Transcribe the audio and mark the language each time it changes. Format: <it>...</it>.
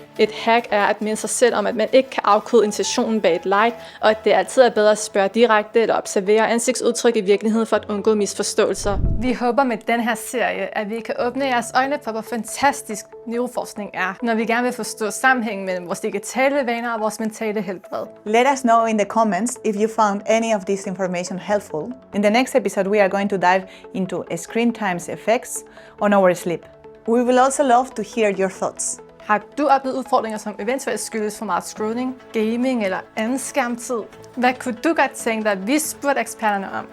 <da>Et hack er at minde sig selv om, at man ikke kan afkode intentionen bag et like, og at det altid er bedre at spørge direkte eller observere ansigtsudtryk i virkeligheden for at undgå misforståelser. Vi håber med den her serie, at vi kan åbne jeres øjne for, hvor fantastisk neuroforskning er, når vi gerne vil forstå sammenhængen mellem vores digitale vaner og vores mentale helbred.</da> <en>Let us know in the comments if you found any of this information helpful. In the next episode, we are going to dive into screen time's effects on our sleep. We will also love to hear your thoughts.</en> <da>Har du oplevet udfordringer, som eventuelt skyldes for meget scrolling, gaming eller anden skærmtid? Hvad kunne du godt tænke dig, at vi spurgte eksperterne om?</da>